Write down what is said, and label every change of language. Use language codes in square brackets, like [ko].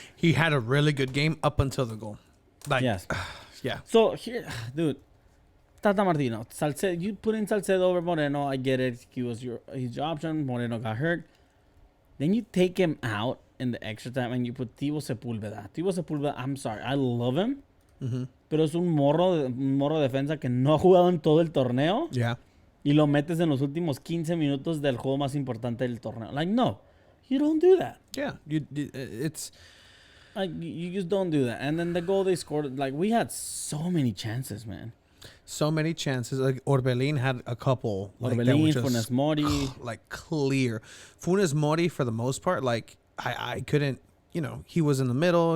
[en] He had a really good game up until the goal. Like, yes. Yeah. So, here, dude, Tata Martino, Salcedo, you put in Salcedo over Moreno. I get it. He was his option. Moreno got hurt. Then you take him out in the extra time and you put Thibaut Sepúlveda. I'm sorry. I love him. [es] Pero es un morro de defensa que no ha jugado en todo el torneo. [en] Yeah. [es] Y lo metes en los últimos 15 minutos del juego más importante del torneo. [en] Like, no. You don't do that. Yeah. It's... Like, you just don't do that. And then the goal they scored, like, we had so many chances, man. So many chances. Like, Orbelín had a couple. Like, Orbelín, Funes Mori. Like, clear. Funes Mori, for the most part, like, I couldn't, you know, he was in the middle.